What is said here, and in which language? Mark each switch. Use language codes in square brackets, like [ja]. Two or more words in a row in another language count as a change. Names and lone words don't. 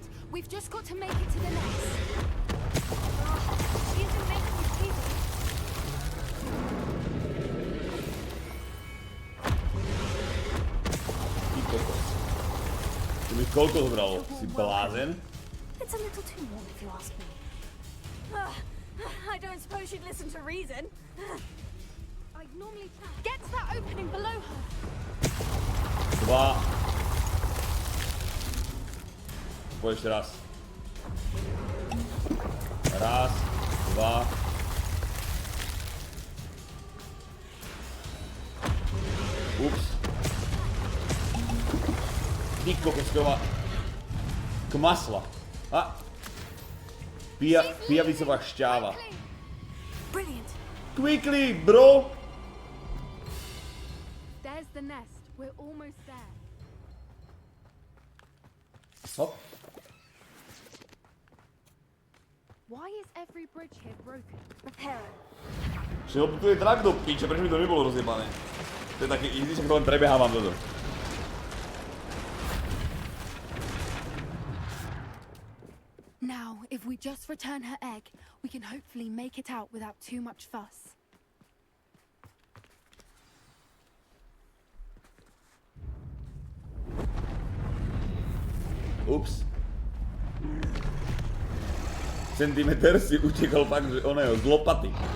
[en] We've just got to make it to the nest. She isn't making me feel. [sk] Ty kokos. To mi koľko zobralo? Si blázen? [en] It's a little too warm if you ask me. I don't suppose she'd listen to reason. I'd normally... Get to that opening below her. [sk] 2. Poď ešte raz. Raz, 2. Ups. Ty kokosková. Kmasla. A. Pijavicová šťáva. [en] Brilliant. Quickly, bro! There's the nest. We're almost there. Hop. Why is every bridge here broken? Repair it. [sk] Čiže tu je drak do piče, prečo mi to nebolo rozjebané? To je také easy, že to len prebehávam toto. [en] Now, if we just return her egg, we can hopefully make it out without too much fuss. [sk] Ups. Centimetr si utekol fakt, že oného z lopaty.